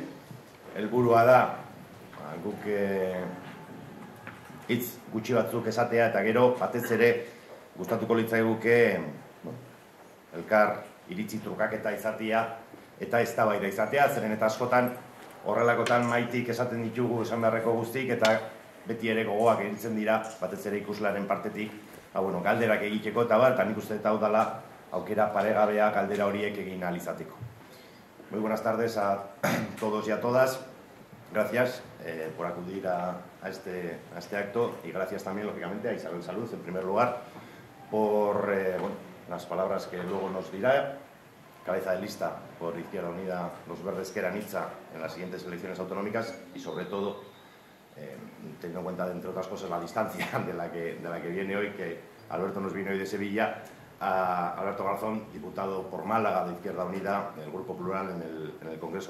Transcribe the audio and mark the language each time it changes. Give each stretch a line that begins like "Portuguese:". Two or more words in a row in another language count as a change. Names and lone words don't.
Basque: Helburua da guk hitz gutxi batzuk esatea eta gero batez ere gustatuko litzaiguke elkar iritzi trukaketa izatea eta eztabaida izatea, zeren eta askotan horrelakotan maitik esaten ditugu esan beharreko guztik eta beti ere gogoak eritzen dira batez ere ikuslaren partetik galderak egiteko eta eta nik uste eta hau dela aukera paregabea galdera horiek egin ahal izateko.
Spanish: Muy buenas tardes a todos y a todas. Gracias por acudir a este acto y gracias también, lógicamente, a Isabel Salud, en primer lugar, por las palabras que luego nos dirá. Cabeza de lista por Izquierda Unida, los Verdes Ezker Anitza en las siguientes elecciones autonómicas y, sobre todo, teniendo en cuenta, entre otras cosas, la distancia de la que viene hoy, que Alberto nos viene hoy de Sevilla, a Alberto Garzón, diputado por Málaga de Izquierda Unida, del Grupo Plural en el Congreso.